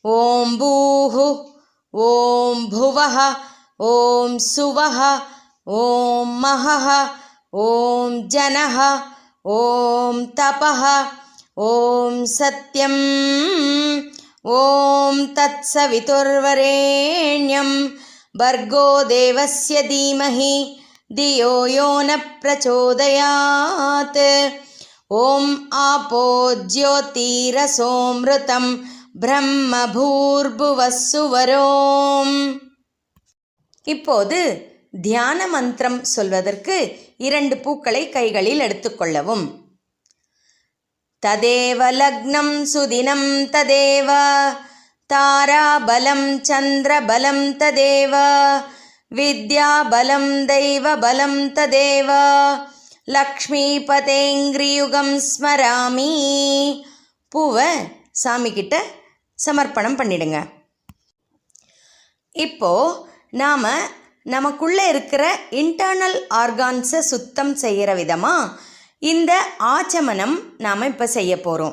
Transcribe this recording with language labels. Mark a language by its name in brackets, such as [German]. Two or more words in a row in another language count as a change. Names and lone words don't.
[Sanskrit] ओं भूः ओं भुवः ओं सुवः ओं महः ओं जनः ओं तपः ओं सत्यम् ओं तत्सवितुर्वरेण्यं भर्गो देवस्य धीमहि धियो यो न प्रचोदयात् ॐ आपो ज्योतिरसोऽमृतं ब्रह्म भूर्भुवस्सुवरोम्. [Tamil] இப்போது தியான மந்திரம் சொல்வதற்கு 2 பூக்களை கைகளில் எடுத்துக்கொள்ளவும். [Sanskrit] तदेव लग्नं सुदिनं तदेव ताराबलं चन्द्रबलं तदेव विद्याबलं दैवबलं तदेव लक्ष्मीपतेङ्ग्रियुगं स्मरामि. [Tamil] பூவை சாமிக்கிட்ட சமர்ப்பணம் பண்ணிடுங்க. இப்போது நாம் நமக்குள்ளே இருக்கிற [English] internal organs [Tamil] சுத்தம் செய்கிற விதமாக இந்த ஆச்சமனம் நாம் இப்போ செய்ய போகிறோம்.